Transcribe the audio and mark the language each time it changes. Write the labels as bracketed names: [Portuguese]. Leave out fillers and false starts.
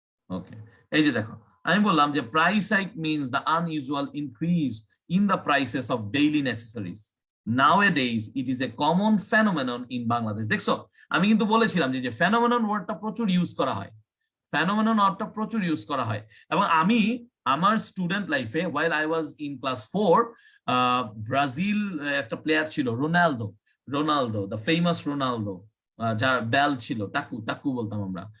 [English] okay, [Bangla] এই যে দেখো, আমি বললাম যে [English] Price hike means the unusual increase in the prices of daily necessaries. Nowadays it is a common phenomenon in Bangladesh. [Bangla] দেখছো, আমি কিন্তু বলেছিলাম যে ফেনোমেনন ওয়ার্ডটা প্রচুর ইউজ করা হয়, ফেনোমেনন ওয়ার্ডটা প্রচুর ইউজ করা হয়। এবং আমি আমার স্টুডেন্ট লাইফে, [English] while I was in class 4, [Bangla] Brazil একটা প্লেয়ার ছিল রোনালদো, দ্য ফেমাস রোনালদো, যার ব্যাল ছিল, টাকু টাকু বলতাম আমরা।